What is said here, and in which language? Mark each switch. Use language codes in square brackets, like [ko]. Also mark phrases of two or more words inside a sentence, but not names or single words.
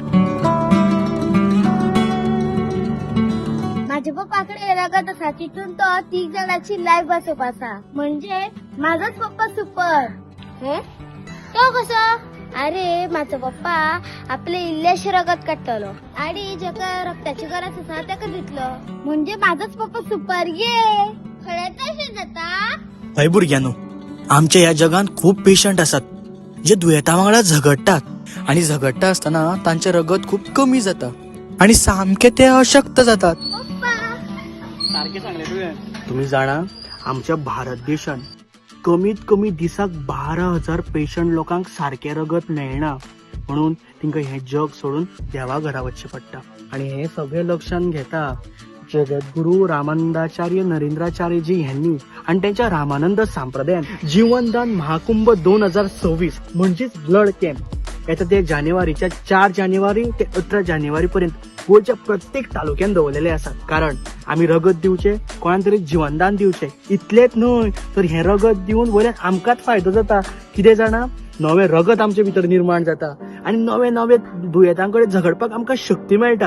[kok] माझ्या पप्पाकडे लागत असा तिथून तो 3 जणांची लाईफ बसप असा. [mr] म्हणजे माझाच पप्पा सुपर. तो कसं? [kok] अरे माझा पप्पा आपले इल्ल्याशी रगत काढतलो आणि जगा रक्ताची गरज असा त्याका दिसलं. [mr] म्हणजे माझाच पप्पा सुपर. [kok] ये खळ्यात जाता हय भुरग्यानो, आमच्या या जगान खूप पेशंट असतात जे दुयेता वांगडा झगडटात आणि झगडटा असताना तांचे रगत खूप कमी जाता आणि सामके ते अशक्त जातात. सारखे सांगले तुम्ही जाणा आमच्या भारत देशान कमीत कमी दिसाक 12,000 पेशंट लोकांक सारखे रगत मेळना. म्हणून तिंका हे जग सोडून देवा घरा वचचे पडटा. [mr] आणि हे सगळे लक्षात घेता जगद्गुरु रामानंदाचार्य नरेंद्राचार्यजी यांनी आणि त्यांच्या रामानंद संप्रदायान जीवनदान महाकुंभ 2026 म्हणजेच [en] blood camp [mr] येता ते जानेवारीच्या 4 जानेवारी ते 18 जानेवारी पर्यंत गोयच्या प्रत्येक तालुक्यात दवरलेले असतात. [kok] कारण आम्ही रगत दिवचे, कोणान तरी जीवनदान दिवचे. इतलेच न्हय तर हे रगत दिवन वयल्यान आमकांच फायदो जाता. कितें जाणा, नवे रगत आमचे भितर निर्माण जाता आणि नवे नवे दुयेंतांकडे झगडपाक आमकां शक्ती मेळटा.